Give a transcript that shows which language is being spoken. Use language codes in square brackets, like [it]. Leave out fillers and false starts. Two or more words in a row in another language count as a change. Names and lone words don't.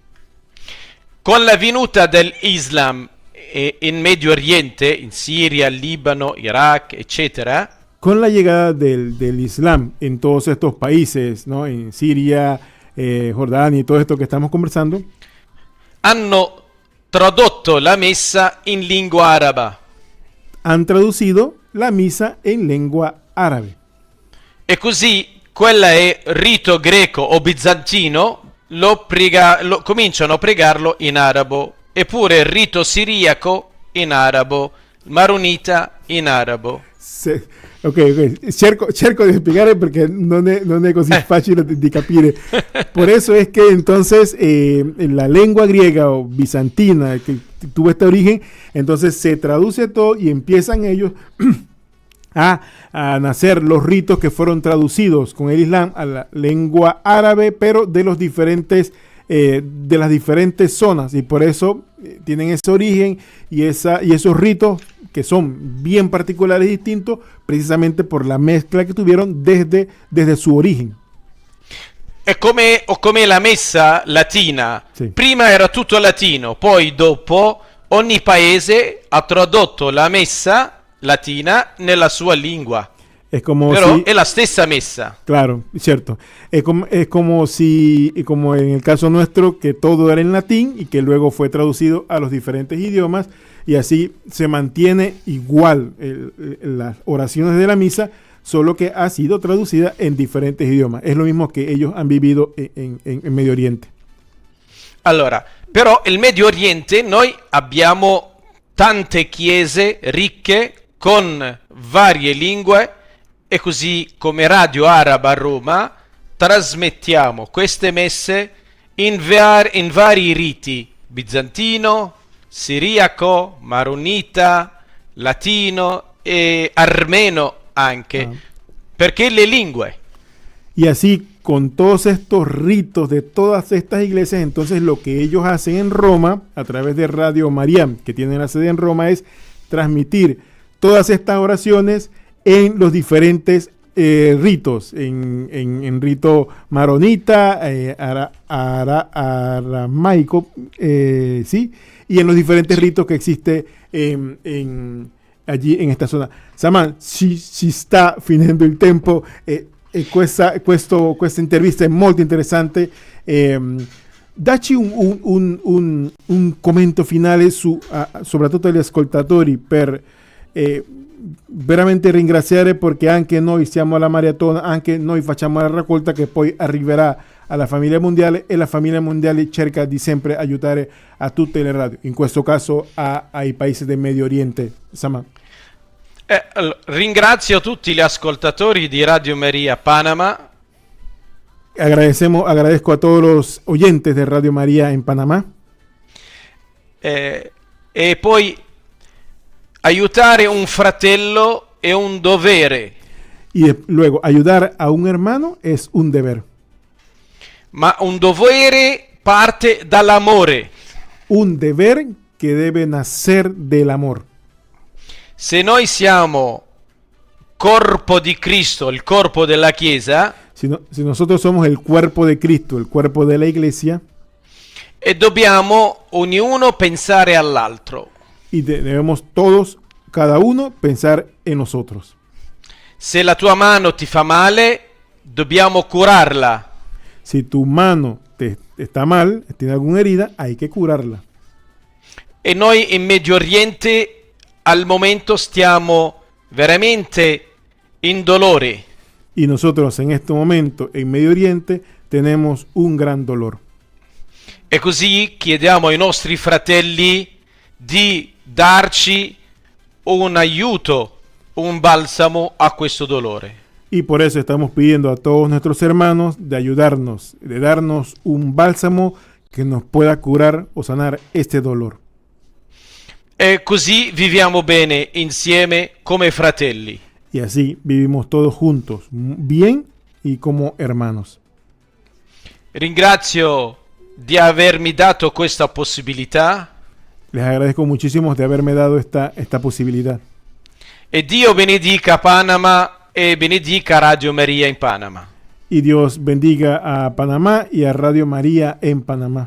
[it] Con la venuta dell'Islam in Medio Oriente, in Siria, Libano, Iraq, eccetera, [es] Con la llegada del Islam en todos estos países, ¿no? En Siria, Jordania y todo esto que estamos conversando, [it] hanno tradotto la messa in lingua araba. [es] han traducido la misa en lengua árabe. [it] E così quella è rito greco o bizantino, cominciano a pregarlo in arabo. Eppure il rito siriaco in arabo, maronita in arabo. Ok, cerco di spiegare perché non è così facile di capire. [es] Por eso es que entonces la lengua griega o bizantina que tuvo este origen, entonces se traduce todo y empiezan ellos a nacer los ritos que fueron traducidos con el Islam a la lengua árabe, pero de los diferentes de las diferentes zonas, y por eso tienen ese origen y esos ritos que son bien particulares y distintos, precisamente por la mezcla que tuvieron desde su origen. [it] È come la messa latina. Sì. Prima era tutto latino, poi dopo ogni paese ha tradotto la messa latina nella sua lingua. [es] Es como [it] Però si, è la stessa messa. [es] claro, cierto. Es como si, como en el caso nuestro, que todo era en latín y que luego fue traducido a los diferentes idiomas, y así se mantiene igual las oraciones de la misa, solo que ha sido traducida en diferentes idiomas. Es lo mismo que ellos han vivido en Medio Oriente. [it] Allora, però il Medio Oriente noi abbiamo tante chiese ricche con varie lingue, e così come Radio Araba a Roma trasmettiamo queste messe in vari riti: bizantino, siriaco, maronita, latino e armeno anche, perché le lingue. [es] Y así, con todos estos ritos de todas estas iglesias, entonces lo que ellos hacen en Roma, a través de Radio María, que tiene la sede en Roma, es transmitir todas estas oraciones en los diferentes ritos, en rito maronita, aramaico, ¿sí? Y en los diferentes ritos que existe allí en esta zona. [it] Saman, ci sta finendo il tempo, questa intervista è molto interessante. Dacci un commento finale soprattutto agli ascoltatori per veramente ringraziare, perché anche noi siamo alla maratona, anche noi facciamo la raccolta che poi arriverà alla famiglia mondiale, e la famiglia mondiale cerca di sempre aiutare a tutte le radio, in questo caso ai paesi del Medio Oriente. Sama. Ringrazio tutti gli ascoltatori di Radio María Panamá. [es] Agradezco a todos los oyentes de Radio María en Panamá. [it] E poi aiutare un fratello è un dovere. [es] Y luego, ayudar a un hermano es un deber. [it] Ma un dovere parte dall'amore. [es] Un deber que debe nacer del amor. [it] Se noi siamo corpo di Cristo, il corpo della Chiesa, [es] Si nosotros somos el cuerpo de Cristo, el cuerpo de la iglesia, [it] e dobbiamo ognuno pensare all'altro. [es] y debemos todos, cada uno, pensar en nosotros. [it] Se la tua mano ti fa male, dobbiamo curarla. [es] Si tu mano te está mal, tiene alguna herida, hay que curarla. [it] E noi in Medio Oriente al momento stiamo veramente in dolore. [es] Y nosotros en este momento en Medio Oriente tenemos un gran dolor. [it] E così chiediamo ai nostri fratelli di darci un aiuto, un balsamo a questo dolore. [es] Y por eso estamos pidiendo a todos nuestros hermanos de ayudarnos, de darnos un bálsamo que nos pueda curar o sanar este dolor. [it] E così viviamo bene insieme come fratelli. [es] Y así vivimos todos juntos, bien y como hermanos. [it] Ringrazio di avermi dato questa possibilità. [es] Les agradezco muchísimo de haberme dado esta posibilidad. [it] E Dio benedica Panama e benedica Radio María in Panama. [es] Y Dios bendiga a Panamá y a Radio María en Panamá.